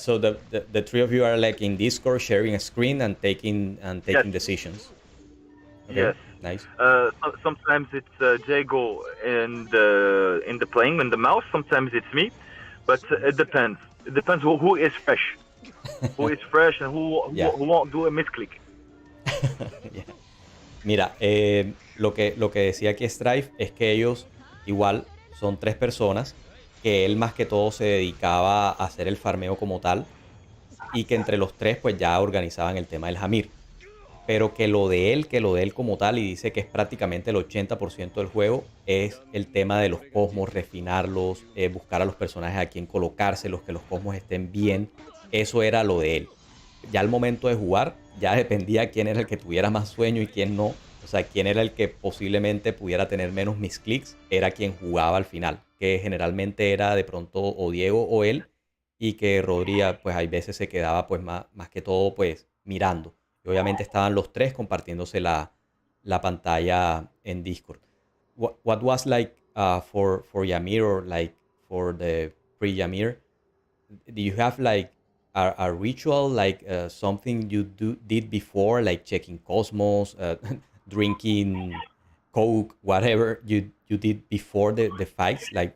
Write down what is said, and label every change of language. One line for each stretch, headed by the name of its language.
English: So the three of you are like in Discord, sharing a screen and taking decisions. Okay. Yes. Nice. Sometimes it's Diego in the playing in the mouse. Sometimes it's me, but it depends. It depends who is fresh, who is fresh, and who won't do a misclick. Yeah.
Spanish: Mira, lo que decía aquí STRIFE es que ellos igual son 3 personas, que él más que todo se dedicaba a hacer el farmeo como tal y que entre los 3 pues ya organizaban el tema del Hamir. Pero que lo de él como tal, y dice que es prácticamente el 80% del juego, es el tema de los cosmos, refinarlos, buscar a los personajes a quien colocárselos, que los cosmos estén bien. Eso era lo de él. Ya al momento de jugar, ya dependía quién era el que tuviera más sueño y quién no. O sea, quién era el que posiblemente pudiera tener menos misclicks, era quien jugaba al final. Que generalmente era de pronto o Diego o él, y que Rodri, pues hay veces se quedaba pues más que todo pues mirando. Y obviamente estaban los 3 compartiéndose la pantalla en Discord.
English: What was like for Yamir or like for the pre-Yamir? Do you have like a ritual, like something you did before, like checking Cosmos, drinking Coke, whatever you did before the fights?